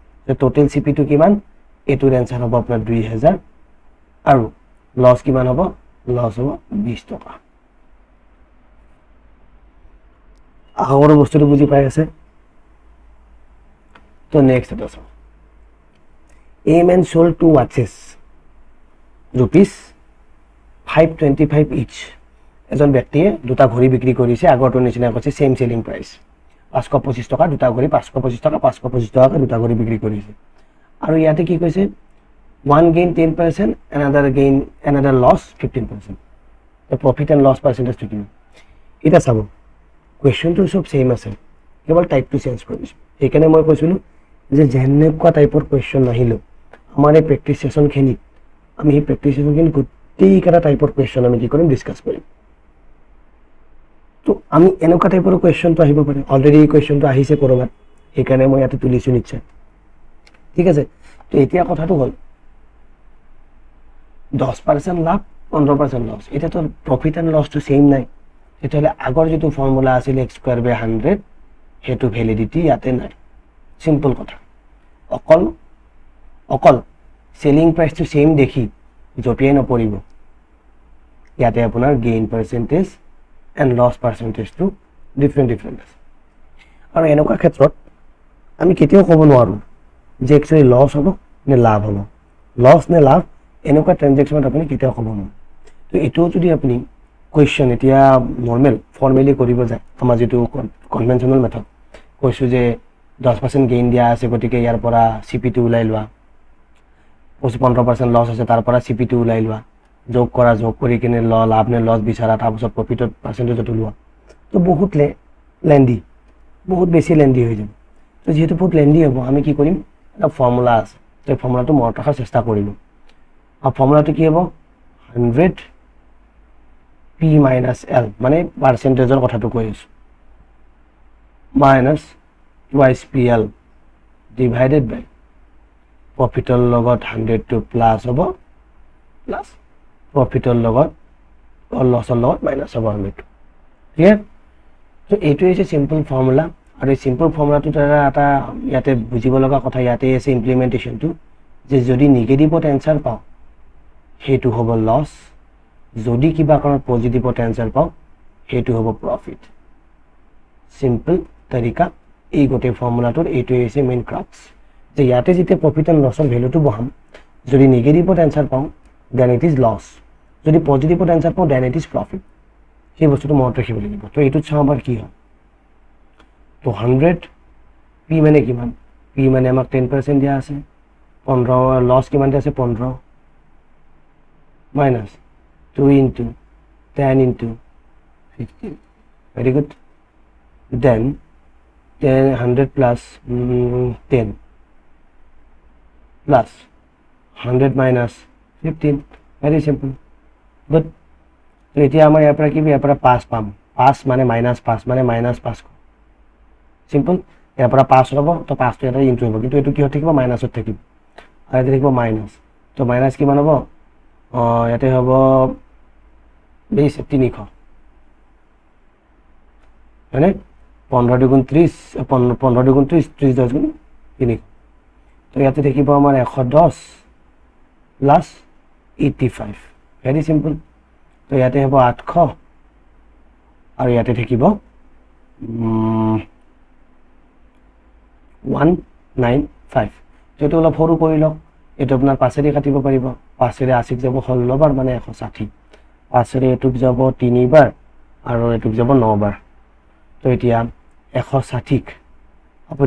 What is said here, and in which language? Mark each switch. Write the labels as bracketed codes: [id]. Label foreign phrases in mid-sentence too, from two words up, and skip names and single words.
[as] তো টোটেল CP2 কিমান, এইটোৰ এনচাৰ হ'ব আপোনাৰ 2000, আৰু লছ কিমান হ'ব, লছ হ'ব 20 টকা। আশা কৰোঁ বস্তুটো বুজি পাই আছে। তো নেক্সট এটা চাওঁ, [en] A man sold 2 watches, ₹525 each, [as] এজন ব্যক্তিয়ে দুটা ঘড়ী বিক্ৰী কৰিছে আগৰটোৰ নিচিনা কৈছে ছেম [en] selling price [as] 525 টকা দুটা ঘড়ী 525 টকা 525 টকাকে দুটা ঘড়ী বিক্ৰী কৰিছে আৰু ইয়াতে কি কৈছে [en] one gain 10% another loss 15% the profit and loss percentage to [as] এটা চাব কোৱেশ্চনটো সব সেম আছে কেৱল টাইপটো চেঞ্জ কৰিছো সেইকাৰণে মই কৈছিলো যে যেনেকুৱা টাইপৰ কোৱেশ্চন আহিলো আমাৰ এই [en] practice session [as] আমি এই [en] practice session [as] গোটেইকেইটা টাইপৰ কোৱেশ্চন আমি কি কৰিম ডিছকাছ কৰিম তো আমি এনেকুৱা টাইপৰ কোৱেশ্চনটো আহিব পাৰে অলৰেডি এই কোৱেশ্চনটো আহিছে কৰবাত সেইকাৰণে মই ইয়াতে তুলিছো নিশ্চয় ঠিক আছে তো এতিয়া কথাটো হ'ল 10% লাভ 15% লছ এটা তো [en] profit and loss [as] তো সেম নাই তেতিয়াহলে আগৰ যেটো ফৰ্মুলা আছিল [en] x square by 100 [as] হেতু ভ্যালিডিটি ইয়াতে নাই সিম্পল কথা অকল [en] selling price [as] তো সেম দেখি জপিয়াই নপৰিব ইয়াতে আপোনাৰ [en] gain percentage and loss percentage [as] তো ডিফাৰেন্ট আছে আৰু এনেকুৱা ক্ষেত্ৰত আমি কেতিয়াও ক'ব নোৱাৰো যে একচুয়ালি লস হ'ব নে লাভ হ'ব লস নে লাভ এনেকুৱা ট্ৰানজেকশনত আপুনি কেতিয়াও ক'ব নোৱাৰে তো এটো যদি আপুনি কোৱেশ্চন এতিয়া [en] normal formally [as] কৰিব যায় আমাৰ যেটো কনভেনশনাল মেথড কৈছো যে 10% গেইন দিয়া আছে গতিকে ইয়াৰ পৰা সিপি2 উলাই লোৱা 15% লস আছে তাৰ পৰা সিপি2 উলাই লোৱা যোগ কৰি কিনে লাভ নে লস বিচাৰা তাৰ পিছত প্ৰফিটৰ পাৰ্সেন্টেজটো লোৱা তো বহুত লেন্দি বহুত বেছি লেন্দি হৈ যাব তো যেহেতু বহুত লেন্দি হ'ব আমি কি কৰিম এটা ফৰ্মুলা আছে তো ফৰ্মুলাটো মনত ৰাখাৰ চেষ্টা কৰিম আর ফর্মুলাটা কি হবো 100 [en] p minus l [as] মানে পার্সেন্টেজৰ কথাটো কৈ আছো [en] minus twice pl divided by [as] প্রফিটৰ লগত 100 টো প্লাস হ'ব প্লাস প্রফিটৰ লগত লসৰ লগত মাইনাস হ'ব 100 ক্লিয়াৰ তো এইটো হৈছে [en] simple formula [as] আৰু এই সিম্পল ফৰ্মুলাটো দ্বাৰা এটা ইয়াতে বুজিব লগা কথা ইয়াতে আছে ইমপ্লিমেন্টেশনটো যে যদি নেগেটিভত এনসাৰ পাও হেতু হ'ব লস যদি কিবা কাৰণ পজিটিভত এনসাৰ পাও হেতু হ'ব প্ৰফিট সিম্পল তৰিকা এই গোটে ফৰ্মুলাটোৰ এইটো হৈছে [en] main crux [as] যে ইয়াতে যেতে [en] profit and loss [as] ভ্যালুটো বহাম যদি নেগেটিভত এনসাৰ পাও [en] then it is loss [as] যদি পজিটিভত এনসাৰ পাও [en] then it is profit [as] সেই বস্তুটো মনত ৰাখিব লাগিব তো এইটো চাওবাৰ কি হয় তো 100 p মানে কিমান p মানে আমাক 10% দিয়া আছে 15 লস কিমান দিয়া আছে 15 [en] minus 2 into 10 into 15 very good then 100 plus 10 plus 100 minus [as] 15 [en] very simple good [as] তো এতিয়া আমাৰ ইয়াৰ পৰা কি ইয়াৰ পৰা 5 পাম 5 মানে -5 মানে -5 সিম্পল ইয়াৰ পৰা 5 হ'ব তো 5 টো এটা ইনটু হ'ব কিন্তু এটো কি হৈ থাকিব মাইনাসত থাকিব আৰু এটা থাকিব মাইনাস তো মাইনাস কিমান হ'ব ইয়াতে হ'ব 300 মানে 15 দুগুণ 30 15 দুগুণ 30 30 10 গুণ 300 তো ইয়াতে থাকিব আমাৰ 110 প্লাস 85 [en] very simple [as] তো ইয়াতে হ'ব 800 আৰু ইয়াতে থাকিব 195 যেটো অলপ সৰু কৰি লওক এটা আপোনাৰ 5 ৰে কাটিব পাৰিব 5 ৰে 80 যাব 16 বাৰ মানে 160 5 ৰে এটুক যাব 3 বাৰ আৰু এটুক যাব 9 বাৰ তো এতিয়া 160 আপুনি